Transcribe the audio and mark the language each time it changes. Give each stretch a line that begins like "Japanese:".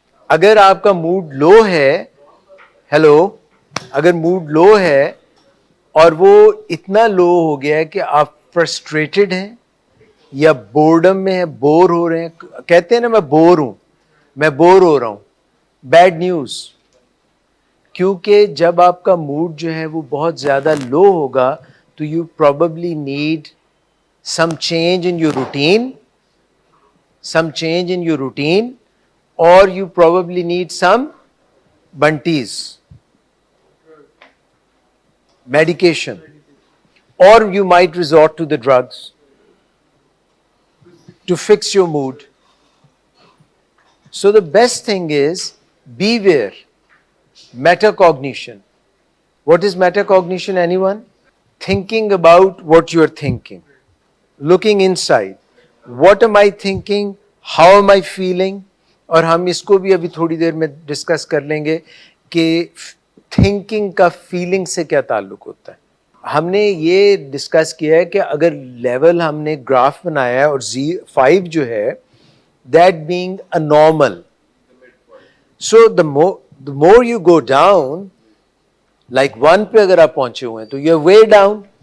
Urdu: اگر آپ کا موڈ لو ہے، ہیلو، اگر موڈ لو ہے اور وہ اتنا لو ہو گیا ہے کہ آپ فرسٹریٹڈ ہیں یا بورڈم میں ہیں، بور ہو رہے ہیں، کہتے ہیں نا میں بور ہوں، میں بور ہو رہا ہوں، بیڈ نیوز. کیونکہ جب آپ کا موڈ جو ہے وہ بہت زیادہ لو ہوگا تو
English: You probably need some change in your routine, some change in your routine, or you probably need some bunties, medication, or you might resort to the drugs to fix your mood. So the best thing is beware. Metacognition. What is metacognition, anyone? Thinking about what you're thinking, looking inside. What am I thinking? How am I feeling?
Urdu: اور ہم اس کو بھی ابھی تھوڑی دیر میں discuss کر لیں گے کہ تھنکنگ کا فیلنگ سے کیا تعلق ہوتا ہے. ہم نے یہ ڈسکس کیا ہے کہ اگر لیول ہم نے گراف بنایا ہے اور 5 جو ہے
English: that being a normal, so the more you go down, like
Urdu: 1 پہ اگر آپ پہنچے ہوئے ہیں تو
English: You way down.